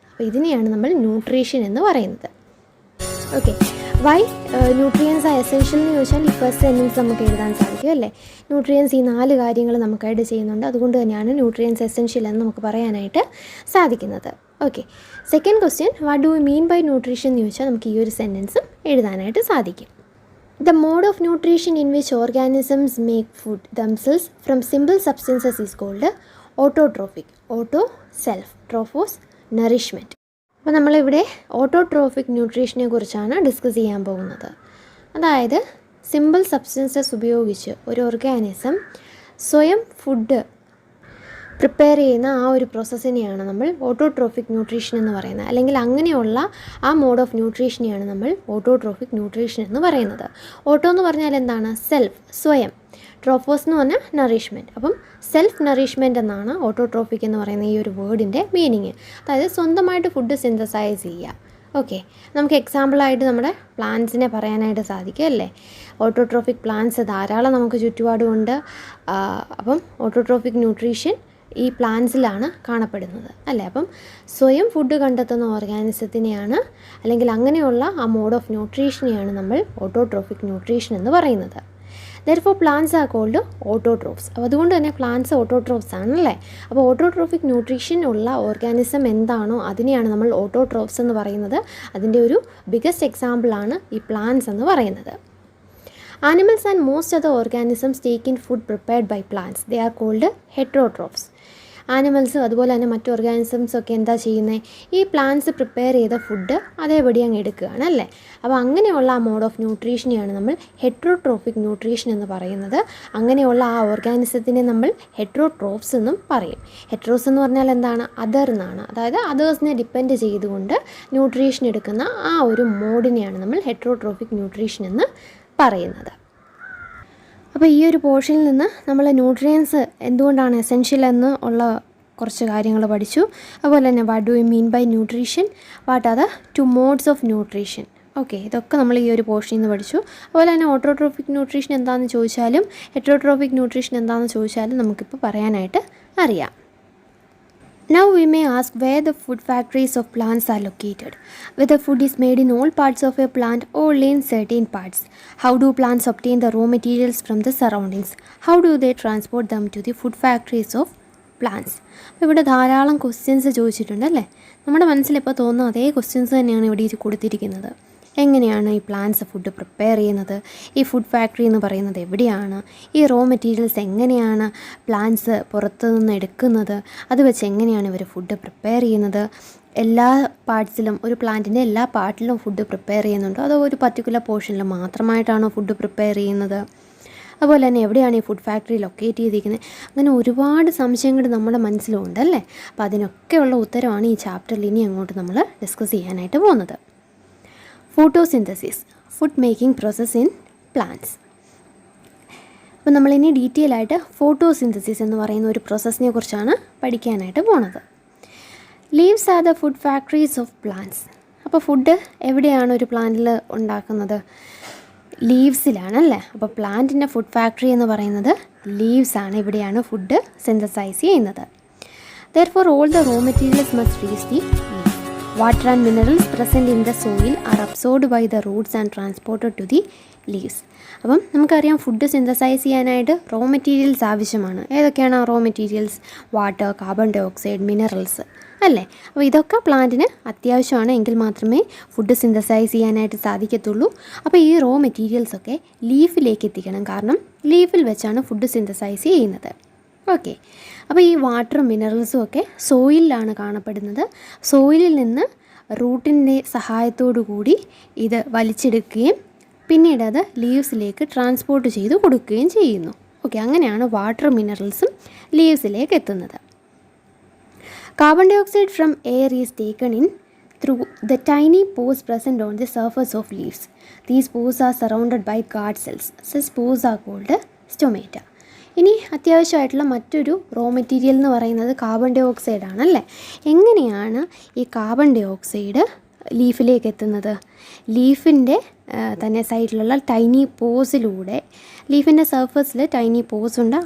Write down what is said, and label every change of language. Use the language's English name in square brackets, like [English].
[Malayalam] അപ്പോൾ ഇതിനെയാണ് നമ്മൾ ന്യൂട്രീഷൻ എന്ന് പറയുന്നത്. Okay, [English] why nutrients are essential [Malayalam] എന്ന് ചോദിച്ചാൽ ഈ ഫസ്റ്റ് സെൻറ്റൻസ് നമുക്ക് എഴുതാൻ സാധിക്കും അല്ലേ. ന്യൂട്രിയൻസ് ഈ 4 കാര്യങ്ങൾ നമുക്കായിട്ട് ചെയ്യുന്നുണ്ട്, അതുകൊണ്ട് തന്നെയാണ് ന്യൂട്രിയൻസ് എസെൻഷ്യൽ എന്ന് നമുക്ക് പറയാനായിട്ട് സാധിക്കുന്നത്. Okay, second question, [English] what do you mean by nutrition [Malayalam] എന്ന് ചോദിച്ചാൽ നമുക്ക് ഈ ഒരു സെൻറ്റൻസും എഴുതാനായിട്ട് സാധിക്കും. [English] The mode of nutrition in which organisms make food themselves from simple substances is called autotrophic. Auto, self, trophos, nourishment. [Malayalam] അപ്പോൾ നമ്മളിവിടെ ഓട്ടോട്രോഫിക് ന്യൂട്രീഷനെ കുറിച്ചാണ് ഡിസ്കസ് ചെയ്യാൻ പോകുന്നത്. അതായത് സിമ്പിൾ സബ്സ്റ്റൻസസ് ഉപയോഗിച്ച് ഒരു ഓർഗാനിസം സ്വയം ഫുഡ് പ്രിപ്പയർ ചെയ്യുന്ന ആ ഒരു പ്രോസസ്സിനെയാണ് നമ്മൾ ഓട്ടോട്രോഫിക് ന്യൂട്രീഷൻ എന്ന് പറയുന്നത്. അല്ലെങ്കിൽ അങ്ങനെയുള്ള ആ മോഡ് ഓഫ് ന്യൂട്രീഷനെയാണ് നമ്മൾ ഓട്ടോട്രോഫിക് ന്യൂട്രീഷൻ എന്ന് പറയുന്നത്. ഓട്ടോ എന്ന് പറഞ്ഞാൽ എന്താണ്? സെൽഫ്, സ്വയം. ട്രോഫോസ് എന്ന് പറഞ്ഞാൽ നറിഷ്മെൻറ്റ്. അപ്പം സെൽഫ് നറിഷ്മെൻറ്റ് എന്നാണ് ഓട്ടോട്രോഫിക് എന്ന് പറയുന്ന ഈ ഒരു വേർഡിൻ്റെ മീനിങ്. അതായത് സ്വന്തമായിട്ട് ഫുഡ് സിന്തസൈസ് ചെയ്യുക. ഓക്കെ, നമുക്ക് എക്സാമ്പിളായിട്ട് നമ്മുടെ പ്ലാന്റ്സിനെ പറയാനായിട്ട് സാധിക്കും അല്ലേ. ഓട്ടോട്രോഫിക് പ്ലാന്റ്സ് ധാരാളം നമുക്ക് ചുറ്റുപാടുമുണ്ട്. അപ്പം ഓട്ടോട്രോഫിക് ന്യൂട്രീഷൻ ഈ പ്ലാന്റ്സിലാണ് കാണപ്പെടുന്നത് അല്ലേ. അപ്പം സ്വയം ഫുഡ് കണ്ടെത്തുന്ന ഓർഗാനിസത്തിനെയാണ്, അല്ലെങ്കിൽ അങ്ങനെയുള്ള ആ മോഡ് ഓഫ് ന്യൂട്രീഷനെയാണ് നമ്മൾ ഓട്ടോട്രോഫിക് ന്യൂട്രീഷൻ എന്ന് പറയുന്നത്. [English] Therefore plants are called autotrophs. [Malayalam] അപ്പോൾ അതുകൊണ്ട് തന്നെ പ്ലാന്റ്സ് ഓട്ടോട്രോഫ്സ് ആണല്ലേ. അപ്പോൾ ഓട്ടോട്രോഫിക് ന്യൂട്രീഷൻ ഉള്ള ഓർഗാനിസം എന്താണോ അതിനെയാണ് നമ്മൾ ഓട്ടോട്രോഫ്സ് എന്ന് പറയുന്നത്. അതിൻ്റെ ഒരു ബിഗസ്റ്റ് എക്സാമ്പിളാണ് ഈ പ്ലാന്റ്സ് എന്ന് പറയുന്നത്. [English] Animals and most other organisms take in food prepared by plants. They are called heterotrophs. [Malayalam] ആനിമൽസും അതുപോലെ തന്നെ മറ്റു ഓർഗാനിസംസൊക്കെ എന്താ ചെയ്യുന്നത്? ഈ പ്ലാന്റ്സ് പ്രിപ്പയർ ചെയ്ത ഫുഡ് അതേപടി അങ്ങ് എടുക്കുകയാണ് അല്ലേ. അപ്പോൾ അങ്ങനെയുള്ള ആ മോഡ് ഓഫ് ന്യൂട്രീഷനെയാണ് നമ്മൾ ഹെട്രോട്രോഫിക് ന്യൂട്രീഷൻ എന്ന് പറയുന്നത്. അങ്ങനെയുള്ള ആ ഓർഗാനിസത്തിനെ നമ്മൾ ഹെട്രോട്രോഫ്സ് എന്നും പറയും. ഹെട്രോസ് എന്ന് പറഞ്ഞാൽ എന്താണ്? അതർ എന്നാണ്. അതായത് അതേഴ്സിനെ ഡിപ്പെൻഡ് ചെയ്തുകൊണ്ട് ന്യൂട്രീഷൻ എടുക്കുന്ന ആ ഒരു മോഡിനെയാണ് നമ്മൾ ഹെട്രോട്രോഫിക് ന്യൂട്രീഷൻ എന്ന് പറയുന്നത്. അപ്പോൾ ഈ ഒരു പോർഷനിൽ നിന്ന് നമ്മൾ ന്യൂട്രിയൻസ് എന്തുകൊണ്ടാണ് എസെൻഷ്യൽ എന്ന് ഉള്ള കുറച്ച് കാര്യങ്ങൾ പഠിച്ചു. [English] അതുപോലെ തന്നെ what do you mean by nutrition, what are the 2 modes of nutrition. [Malayalam] Okay, ഇതൊക്കെ നമ്മൾ ഈ ഒരു പോർഷനിൽ നിന്ന് പഠിച്ചു. അതുപോലെ തന്നെ ഓട്ടോട്രോഫിക് ന്യൂട്രീഷൻ എന്താണെന്ന് ചോദിച്ചാലും ഹെട്രോട്രോഫിക് ന്യൂട്രീഷൻ എന്താണെന്ന് ചോദിച്ചാലും നമുക്കിപ്പോൾ പറയാനായിട്ട് അറിയാം. [English] Now we may ask where the food factories of plants are located. Whether food is made in all parts of a plant or only in certain parts. How do plants obtain the raw materials from the surroundings? How do they transport them to the food factories of plants? [Malayalam] ഇവിടെ ധാരാളം questions ചോദിച്ചിട്ടുണ്ട് അല്ലേ. നമ്മുടെ മനസ്സിലിപ്പോൾ തോന്നുന്ന അതേ questions തന്നെയാണ് ഇവിടെ കൊടുത്തിരിക്കുന്നത്. എങ്ങനെയാണ് ഈ പ്ലാന്റ്സ് ഫുഡ് പ്രിപ്പയർ ചെയ്യുന്നത്? ഈ ഫുഡ് ഫാക്ടറി എന്ന് പറയുന്നത് എവിടെയാണ്? ഈ റോ മെറ്റീരിയൽസ് എങ്ങനെയാണ് പ്ലാന്റ്സ് പുറത്തു നിന്ന് എടുക്കുന്നത്? അത് വെച്ച് എങ്ങനെയാണ് ഇവർ ഫുഡ് പ്രിപ്പയർ ചെയ്യുന്നത്? എല്ലാ പാർട്സിലും, ഒരു പ്ലാന്റിൻ്റെ എല്ലാ പാർട്ടിലും ഫുഡ് പ്രിപ്പയർ ചെയ്യുന്നുണ്ടോ അതോ ഒരു പർട്ടിക്കുലർ പോർഷനിൽ മാത്രമായിട്ടാണോ ഫുഡ് പ്രിപ്പയർ ചെയ്യുന്നത്? അതുപോലെ തന്നെ എവിടെയാണ് ഈ ഫുഡ് ഫാക്ടറി ലൊക്കേറ്റ് ചെയ്തിരിക്കുന്നത്? അങ്ങനെ ഒരുപാട് സംശയങ്ങൾ നമ്മുടെ മനസ്സിലുണ്ട് അല്ലേ. അപ്പോൾ അതിനൊക്കെയുള്ള ഉത്തരമാണ് ഈ ചാപ്റ്ററിൽ ഇനി അങ്ങോട്ട് നമ്മൾ ഡിസ്കസ് ചെയ്യാനായിട്ട് പോകുന്നത്. [English] Photosynthesis, food making process in plants. [Malayalam] അപ്പോൾ നമ്മളിനി ഡീറ്റെയിൽ ആയിട്ട് ഫോട്ടോസിന്തസിസ് എന്ന് പറയുന്ന ഒരു പ്രോസസ്സിനെ കുറിച്ചാണ് പഠിക്കാനായിട്ട് പോണത്. [English] Leaves are the food factories of plants. [Malayalam] അപ്പോൾ ഫുഡ് എവിടെയാണ് ഒരു പ്ലാന്റിൽ ഉണ്ടാക്കുന്നത്? ലീവ്സിലാണല്ലേ. അപ്പോൾ പ്ലാന്റിൻ്റെ ഫുഡ് ഫാക്ടറി എന്ന് പറയുന്നത് ലീവ്സ് ആണ്. ഇവിടെയാണ് ഫുഡ് സിന്തസൈസ് ചെയ്യുന്നത്. [English] Therefore all the raw materials must reach the leaf. Water and minerals present in the soil are absorbed by the roots and transported to the leaves. [Malayalam] അപ്പം നമുക്കറിയാം food synthesise ചെയ്യാനായിട്ട് raw materials ആവശ്യമാണ്. ഏതൊക്കെയാണ് ആ raw materials? Water, carbon dye oxide, minerals അല്ലേ. അപ്പോൾ ഇതൊക്കെ പ്ലാന്റിന് അത്യാവശ്യമാണ്, എങ്കിൽ മാത്രമേ ഫുഡ് സിന്തസൈസ് ചെയ്യാനായിട്ട് സാധിക്കത്തുള്ളൂ. അപ്പോൾ ഈ റോ മെറ്റീരിയൽസൊക്കെ ലീഫിലേക്ക് എത്തിക്കണം, കാരണം ലീഫിൽ വെച്ചാണ് ഫുഡ് സിന്തസൈസ് ചെയ്യുന്നത്. ഓക്കെ, അപ്പോൾ ഈ വാട്ടറും മിനറൽസും ഒക്കെ സോയിലാണ് കാണപ്പെടുന്നത്. സോയിലിൽ നിന്ന് റൂട്ടിൻ്റെ സഹായത്തോടു കൂടി ഇത് വലിച്ചെടുക്കുകയും പിന്നീട് അത് ലീവ്സിലേക്ക് ട്രാൻസ്പോർട്ട് ചെയ്ത് കൊടുക്കുകയും ചെയ്യുന്നു. ഓക്കെ, അങ്ങനെയാണ് വാട്ടർ മിനറൽസും ലീവ്സിലേക്ക് എത്തുന്നത്. [English] Carbon dioxide from air is taken in through the tiny pores present on the surface of leaves. These pores are surrounded by guard cells. Such pores are called stomata. [Malayalam] ഇനി അത്യാവശ്യമായിട്ടുള്ള മറ്റൊരു raw material എന്ന് പറയുന്നത് carbon dye oxide ആണല്ലേ. എങ്ങനെയാണ് ഈ carbon dye oxide ലീഫിലേക്ക് എത്തുന്നത്? ലീഫിൻ്റെ തന്നെ സൈഡിലുള്ള ടൈനി പോസിലൂടെ, ലീഫിൻ്റെ സർഫസിൽ ടൈനി പോസ് ഉണ്ട്.